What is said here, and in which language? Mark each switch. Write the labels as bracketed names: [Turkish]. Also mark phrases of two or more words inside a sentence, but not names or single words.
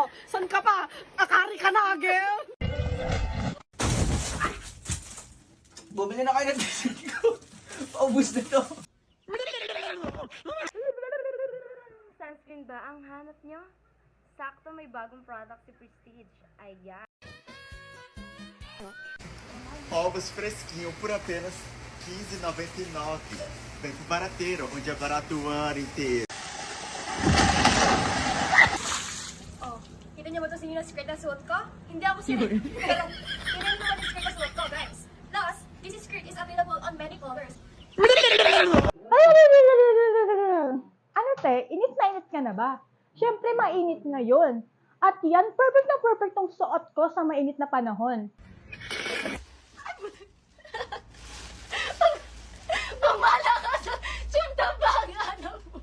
[Filipino] San ka pa? Akari ka na, girl! Bumili na kayo ng ko. Paubos na to. Sunscreen ba ang hanap nyo? Sakto may bagong product si Prestige. Ayan. [Portuguese] Ovos fresquinho por apenas R$15,99. Vem pro Barateiro, onde é barato o ano inteiro. [Filipino] Oh, kita niyo ba ito sa skirt na suot ko? Hindi ako sinig. Pero, tingnan mo naman yung skirt na suot ko, guys. [English] Plus, this skirt is available on many colors. [Filipino] Ano te, init na init ka na ba? Siyempre mainit ngayon. At yan, perfect na perfect tong suot ko sa mainit na panahon. Pamala ka sa sunda ba ang hanap mo?